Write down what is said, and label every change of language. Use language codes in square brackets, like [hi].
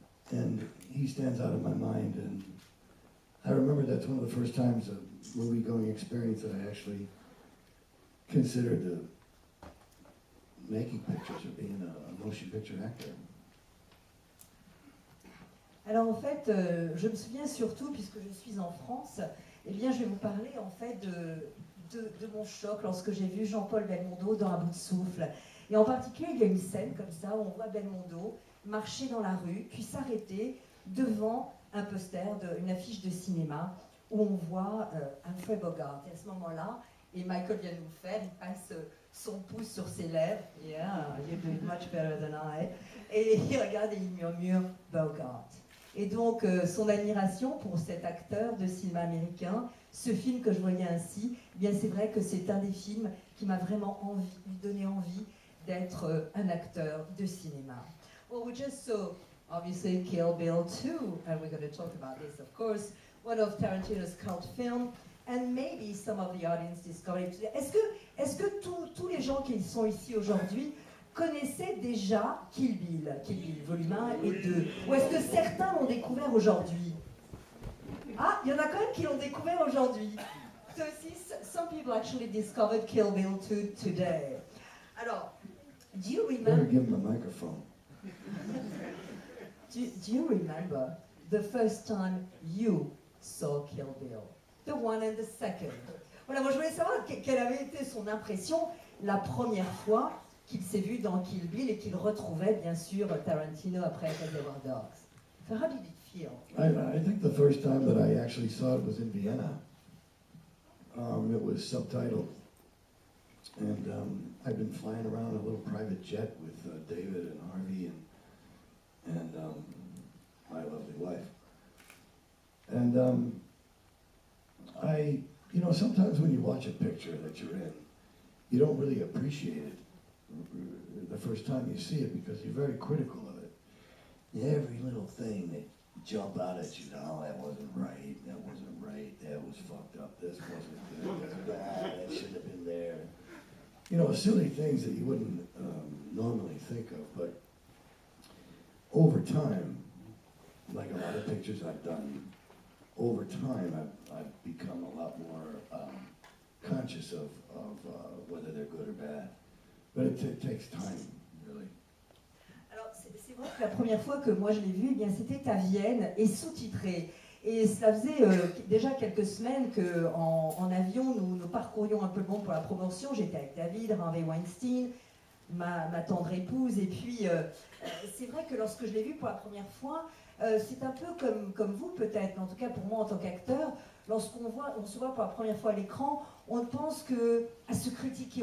[en] And he stands out of my mind, and I remember that's one of the first times a movie-going experience that I actually considered making pictures or being a motion picture actor. [fr] Alors en fait, je me souviens surtout, puisque je suis en France, eh bien je vais vous parler en fait de mon choc lorsque j'ai vu Jean-Paul Belmondo dans Un bout de souffle. Et en particulier, il y a une scène comme ça où on voit Belmondo marcher dans la rue, puis s'arrêter devant un poster, une affiche de cinéma, où on voit Humphrey Bogart. Et à ce moment-là, et Michael vient de nous faire, il passe son pouce sur ses lèvres, [en] yeah, you're doing much better than I, [fr] et il regarde et il murmure Bogart. Et donc, son admiration pour cet acteur de cinéma américain, ce film que je voyais ainsi, eh bien c'est vrai que c'est un des films qui m'a vraiment donné envie d'être un acteur de cinéma. [en] Well, we just saw, obviously, Kill Bill 2, and we're going to talk about this, of course, one of Tarantino's cult films, and maybe some of the audience discovered it today. [fr] Est-ce que tous les gens qui sont ici aujourd'hui connaissaient déjà Kill Bill volume 1 et 2? Ou est-ce que certains l'ont découvert aujourd'hui? Ah, il y en a quand même qui l'ont découvert aujourd'hui. [en] So some people actually discovered Kill Bill 2 today. [fr] Alors, [en] do you remember... Better give him a microphone. Do you remember the first time you saw Kill Bill? The one and the second. [fr] Voilà, moi je voulais savoir quelle avait été son impression la première fois qu'il s'est vu dans Kill Bill et qu'il retrouvait bien sûr Tarantino après Reservoir Dogs. [en] So how did it feel? I think the first time that I actually saw it was in Vienna. It was subtitled. And I've been flying around a little private jet with David and Harvey and my lovely wife. And you know, sometimes when you watch a picture that you're in, you don't really appreciate it the first time you see it because you're very critical of it. Every little thing that jump out at you, no, that wasn't right, that was fucked up, this wasn't good, that's bad, that shouldn't have been there. You know, silly things that you wouldn't normally think of, but over time, like a lot of pictures I've done, over time I've become a lot more conscious of whether they're good or bad. But it takes time, really. [fr] Alors, c'est vrai que la première fois que moi je l'ai vu, eh bien c'était à Vienne et sous-titré. Et cela faisait déjà quelques semaines qu'en avion, nous parcourions un peu le monde pour la promotion. J'étais avec David, Harvey Weinstein, ma tendre épouse. Et puis, c'est vrai que lorsque je l'ai vu pour la première fois, c'est un peu comme vous peut-être, mais en tout cas pour moi en tant qu'acteur, lorsqu'on se voit pour la première fois à l'écran, on pense à se critiquer.